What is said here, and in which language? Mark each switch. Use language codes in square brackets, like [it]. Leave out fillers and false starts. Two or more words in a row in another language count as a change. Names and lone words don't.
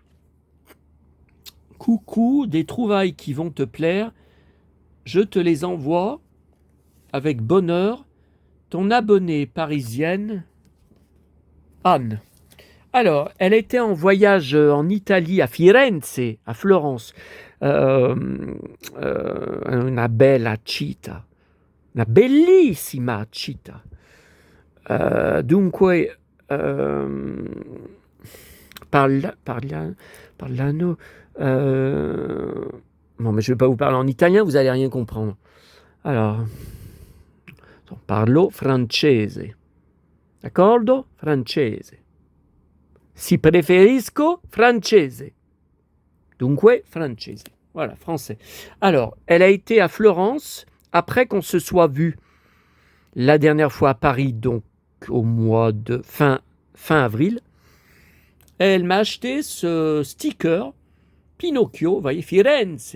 [fr] Coucou, des trouvailles qui vont te plaire. Je te les envoie avec bonheur. Ton abonnée parisienne, Anne. Alors, elle était en voyage en Italie, à Firenze, à Florence. [it] Una bella città. Una bellissima città. Dunque, parlano... [fr] non, mais je ne vais pas vous parler en italien, vous n'allez rien comprendre. Alors, [it] parlo francese. D'accordo? Francese. Si preferisco francese. Dunque, francese. [fr] Voilà, français. Alors, elle a été à Florence après qu'on se soit vu la dernière fois à Paris, donc au mois de fin avril. Elle m'a acheté ce sticker Pinocchio, vous voyez, Firenze.